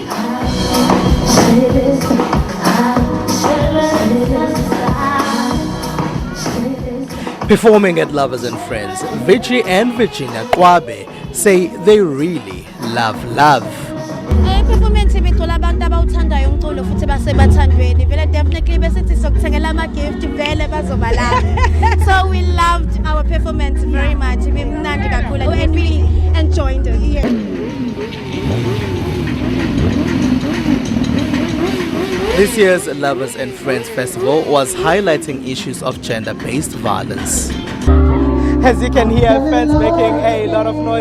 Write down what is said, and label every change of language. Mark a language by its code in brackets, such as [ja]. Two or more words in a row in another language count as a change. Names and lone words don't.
[en] Performing at Lovers and Friends, Vici and Virginia Kwabe say they really love love. [zu] Performance ibithola abantu abawuthandayo umculo futhi basebathandweni vele definitely besithi sokuthengela ama gift vele bazobalala. [en] So we loved our performance very much. [zu] Bimnandi kakhulu [en] and really enjoyed it. Yeah. This year's Lovers and Friends Festival was highlighting issues of gender-based violence. As you can hear, fans making a lot of noise.